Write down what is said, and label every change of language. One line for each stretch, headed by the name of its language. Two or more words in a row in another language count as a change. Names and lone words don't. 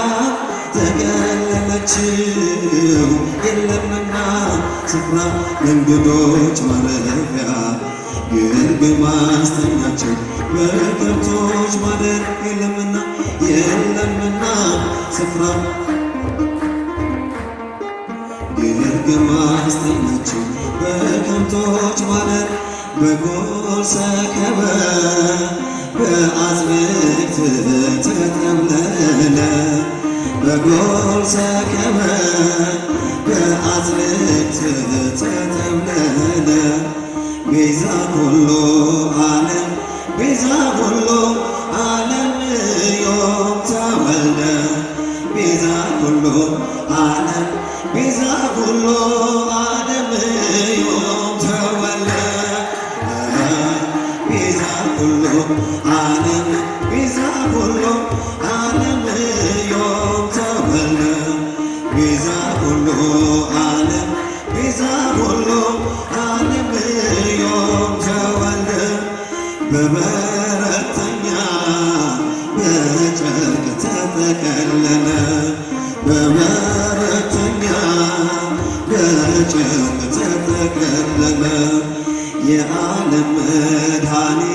Amharic: ተገለለችው። የለምና ስፍራ ለእንግዶች ማረፊያ የእርግብ ማሰኛቸው በከብቶች ማደሪያ የለምና ስፍራ የእርግብ ማሰኛቸው በከብቶች ማደሪያ
Geez: በጎል ሰከበ በአጽብዕት ተጠምለለ በጎል ሰከበ በአጽብዕት ተጠምለለ ቤዛ ኩሉ ዓለም ቤዛ ኩሉ ዓለም ዮም ተወልደ ቤዛ ኩሉ ዓለም ቤዛ ኩሉ ዓለም ዮም ተወልደ ቤዛ ኩሉ ዓለም ቤዛ ኩሉ ዓለም ዮም ተወልደ ቤዛ ኩሉ ዓለም ቤዛ ኩሉ ዓለም ዮም ተወልደ
Amharic: በበረተኛ በጨርቅ ተጠቀለለ በበረተኛ በጨርቅ ተጠቀለለ የዓለም መድኃኒት